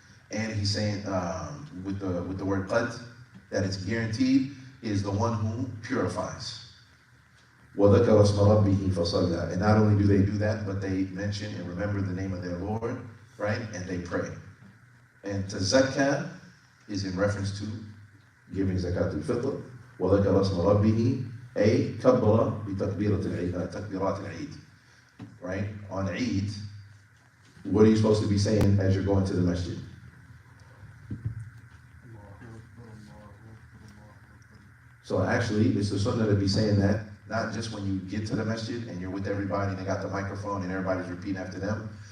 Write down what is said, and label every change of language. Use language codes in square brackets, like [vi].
[en] And He's saying with the word qad, that it's guaranteed, is the one who purifies. [ar] وَذَكَرَ اسْمَ رَبِّهِ فَصَلَّى. [en] And not only do they do that, but they mention and remember the name of their Lord, right? And they pray. And tazakka is in reference to giving zakat al-fitr. [ar] وَذَكَرَ اسْمَ رَبِّهِ أي كبر بتكبيرات العيد. [en] Right? On Eid, what are you supposed to be saying as you're going to the masjid? So actually, it's the sunnah to be saying that, not just when you get to the masjid and you're with everybody and they got the microphone and everybody's repeating after them.